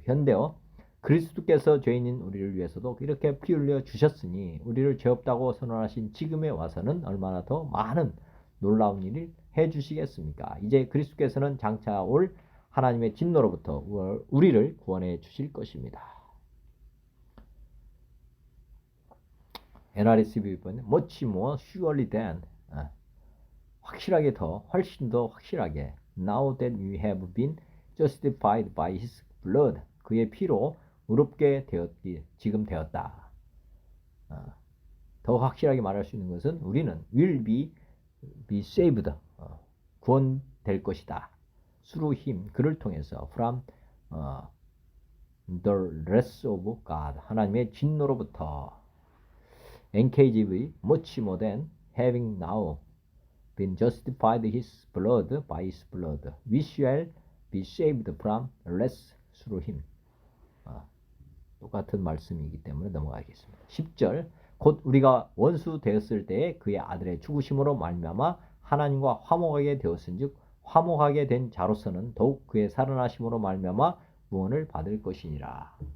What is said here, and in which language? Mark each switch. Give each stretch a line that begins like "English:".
Korean: 현대어 그리스도께서 죄인인 우리를 위해서도 이렇게 피 흘려 주셨으니 우리를 죄 없다고 선언하신 지금에 와서는 얼마나 더 많은 놀라운 일을 해주시겠습니까? 이제 그리스도께서는 장차 올 하나님의 진노로부터 우리를 구원해 주실 것입니다.
English: NRSV 보면 much more surely than
Korean: 확실하게 더 훨씬 더 확실하게
English: now that we have been justified by his blood
Korean: 그의 피로 의롭게 되었기 지금 되었다. 더 확실하게 말할 수 있는 것은 우리는
English: will be saved
Korean: 구원될 것이다.
English: through him
Korean: 그를 통해서
English: from the wrath of God
Korean: 하나님의 진노로부터
English: NKJV much more than having now been justified his blood by his blood we shall be saved from wrath through him.
Korean: 똑같은 말씀이기 때문에 넘어가겠습니다. 10절 곧 우리가 원수 되었을 때에 그의 아들의 죽으심으로 말미암아 하나님과 화목하게 되었은즉 화목하게 된 자로서는 더욱 그의 살아나심으로 말미암아 구원을 받을 것이니라.